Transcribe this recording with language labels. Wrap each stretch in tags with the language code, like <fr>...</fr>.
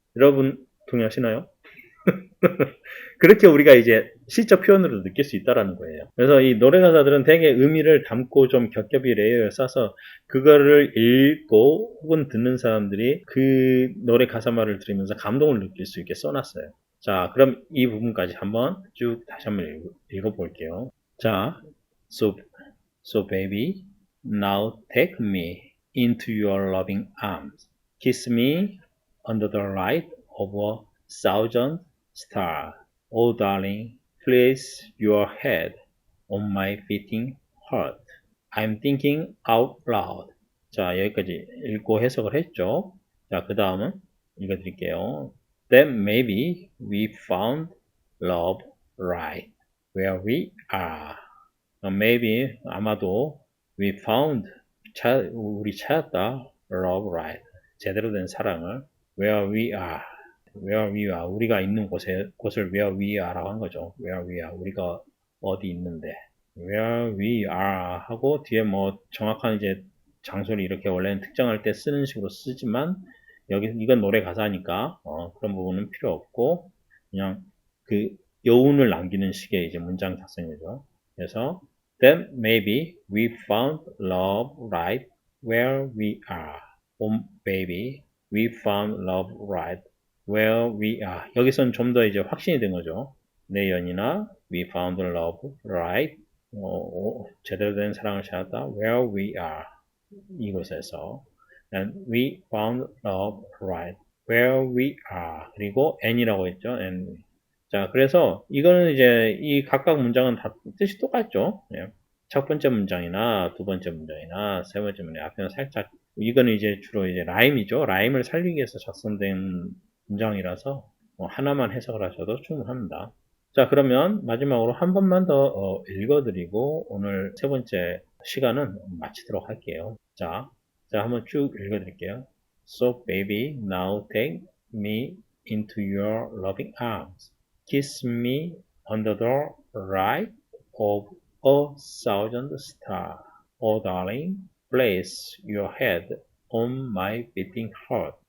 <ko>여러분 동의하시나요? 그렇게 우리가 이제 시적 표현으로 느낄 수 있다는 거예요. 그래서 이 노래 가사들은 되게 의미를 담고 좀 겹겹이 레이어를 싸서 그거를 읽고 혹은 듣는 사람들이 그 노래 가사말을 들으면서 감동을 느낄 수 있게 써놨어요. 자, 그럼 이 부분까지 한번 쭉 다시 한번 읽어볼게요.</ko> <en>자, so baby, now take me into your loving arms. Kiss me under the light of a thousand stars. Oh, darling, place your head on my beating heart. I'm thinking out loud.</en> <ko>자, 여기까지 읽고 해석을 했죠. 자, 그 다음은 읽어드릴게요.</ko> <en>Then maybe we found love right where we are. Maybe,</en> <ko>아마도</ko> <en>we found, 우리 찾았다. love right.</en> <ko>제대로 된 사랑을 where we are. 우리가 있는 곳을 where we are라고 한 거죠.</ko> <en>where we are.</en> <ko>우리가 어디 있는데. where we are 하고 뒤에 정확한 이제 장소를 이렇게 원래는 특정할 때 쓰는 식으로 쓰지만 이건 노래 가사니까 그런 부분은 필요 없고 그냥 그 여운을 남기는 식의 이제 문장 작성이죠.</ko> <en>그래서 then maybe we found love right where we are. Oh baby, we found love right where we are.</en> <ko>여기서는 좀 더 이제 확신이 된 거죠.</ko> <en>내 연인아, we found love right.</en> <ko>제대로 된 사랑을 찾았다.</ko> <en>where we are. 이곳에서. And we found love right where we are.</en> <ko>그리고 and이라고 했죠.</ko> <en>and.</en> <ko>자, 그래서 이거는 이제 이 각각 문장은 다 뜻이 똑같죠. 예. 첫 번째 문장이나 두 번째 문장이나 세 번째 문장 앞에는 살짝 이거는 이제 주로 이제 라임이죠. 라임을 살리기 위해서 작성된 문장이라서 하나만 해석을 하셔도 충분합니다. 자, 그러면 마지막으로 한 번만 더 읽어드리고 오늘 세 번째 시간은 마치도록 할게요. 자, 자, 한번 쭉 읽어드릴게요.</ko> <en>So baby, now take me into your loving arms. Kiss me under the light of a thousand stars. Oh darling, place your head on my beating heart.</en>